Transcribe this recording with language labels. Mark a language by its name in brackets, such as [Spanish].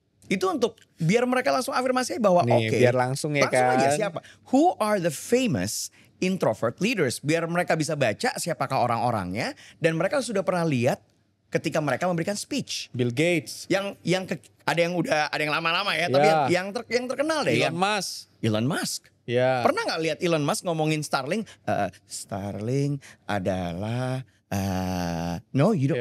[Indonesian] Itu untuk biar mereka langsung afirmasi bahwa Nih, oke. biar langsung ya langsung aja kan. siapa? [English] Who are the famous introvert leaders? [Indonesian] Biar mereka bisa baca siapakah orang-orangnya dan mereka sudah pernah lihat ketika mereka memberikan speech. Bill Gates, Ada yang lama-lama ya, tapi Ya. yang terkenal deh. Elon Musk. Elon Musk. Ya. Pernah nggak lihat Elon Musk ngomongin Starlink? Starlink adalah [English] no, you don't.